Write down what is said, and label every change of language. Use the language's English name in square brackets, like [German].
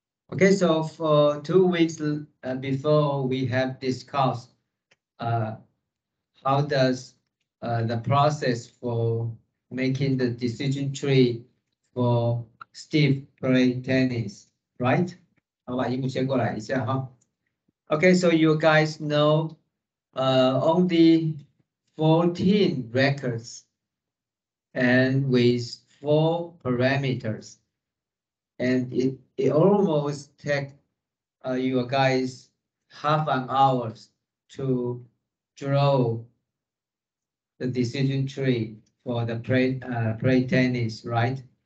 [English] Okay, so for 2 weeks before, we have discussed how does the process for making the decision tree for Steve play tennis, right? [Chinese] 好，把荧幕切过来一下哈。 [English] Okay, so you guys know only 14 records and with 4 parameters, and it almost take you guys half an hour to draw the decision tree for the play tennis, right?